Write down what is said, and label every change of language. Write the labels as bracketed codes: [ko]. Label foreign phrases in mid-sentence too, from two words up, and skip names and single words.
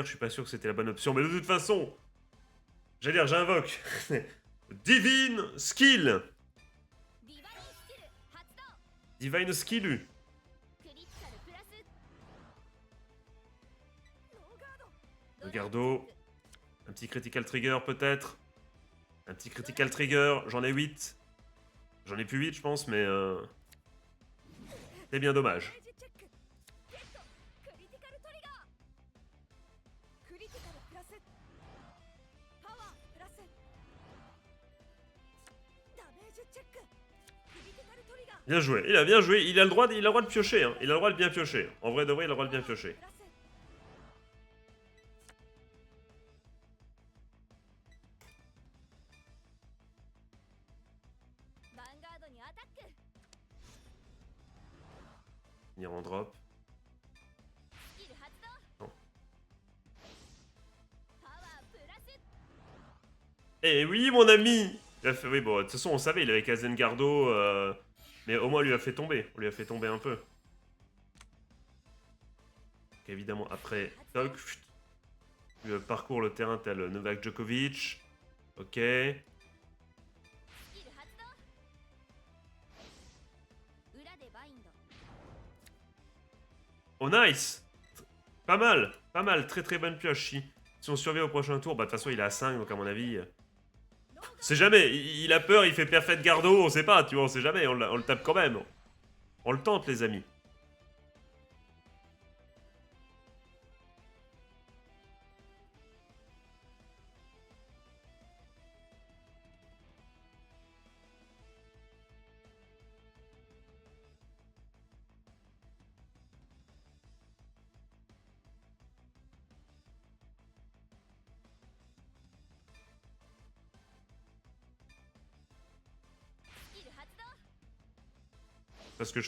[fr] Je suis pas sûr que c'était la bonne option. Mais de toute façon, j'allais dire, j'invoque. [en] Divine Skill. Divine Skill. [ja] クリティカルプラスノーガード Regardo. [fr] Un petit [en] Critical Trigger [fr] peut-être. Un petit [en] Critical Trigger. [fr] J'en ai 8. J'en ai plus 8 je pense, mais c'est bien dommage. [ja] ダメージチェックゲットクリティカルトリガークリティカルプラスパワープラスダメージチェッククリティカルトリガー [fr] Bien joué. Il a bien joué. Il a le droit de piocher. Hein. Il a le droit de bien piocher. En vrai de vrai, il a le droit de bien piocher. [ja] プラスヴァンガードにアタック [fr] Venir en drop. [ja] スキル発動 [fr] Non. [ja] パワープラス [fr] Eh oui, mon ami. Il a fait... Oui, bon, de toute façon, on savait, il avait Kazengardo. Mais au moins, on lui a fait tomber. On lui a fait tomber un peu. Donc, évidemment, après, toc. Il parcourt le terrain tel Novak Djokovic. Ok. [ja] スキル発動裏でバインド [fr] Oh, nice. Pas mal. Pas mal. Très très bonne pioche. Si on survit au prochain tour, bah de toute façon, il est à 5, donc à mon avis... [ja] ノーガー [fr] C'est jamais. Il a peur, il fait [en] Perfect Gardo, [fr] on sait pas, tu vois, on sait jamais. On le tape quand même. On le tente, les amis. C'est pas ce que je